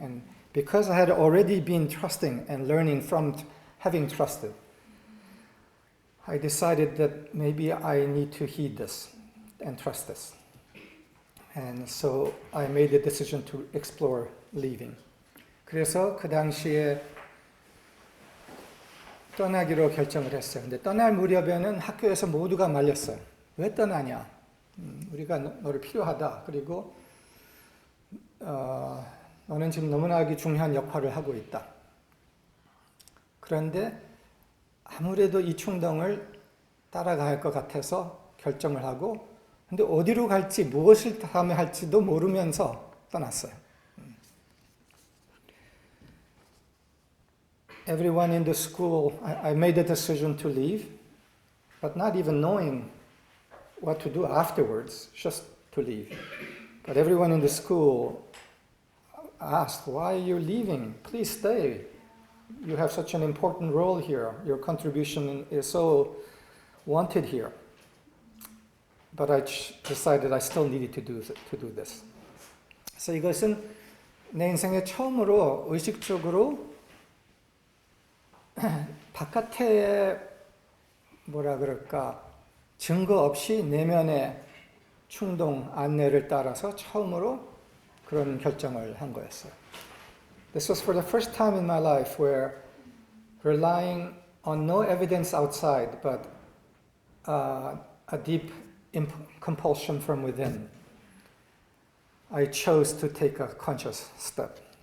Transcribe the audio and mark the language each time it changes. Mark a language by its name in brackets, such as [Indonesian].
[English] And because I had already been trusting and learning from having trusted, I decided that maybe I need to heed this and trust this. And so I made the decision to explore leaving. [Korean] 그래서 그 당시에 떠나기로 결정을 했어요. 근데 떠날 무렵에는 학교에서 모두가 말렸어요. 왜 떠나냐? 우리가 너를 필요하다. 그리고 너는 지금 너무나 중요한 역할을 하고 있다. 그런데 아무래도 이 충동을 따라갈 것 같아서 결정을 하고 근데 어디로 갈지 무엇을 다음에 할지도 모르면서 떠났어요. [English] Everyone in the school, I made the decision to leave, but not even knowing what to do afterwards, just to leave. But everyone in the school asked, why are you leaving? Please stay. You have such an important role here. Your contribution is so wanted here. But I decided I still needed to do this. [Korean] 그래서 이것은 내 인생의 처음으로 의식적으로 바깥에 뭐라 그럴까 증거 없이 내면의 충동 안내를 따라서 처음으로 그런 결정을 한 거였어요. [English] This was for the first time in my life where relying on no evidence outside but a deep compulsion from within, I chose to take a conscious step.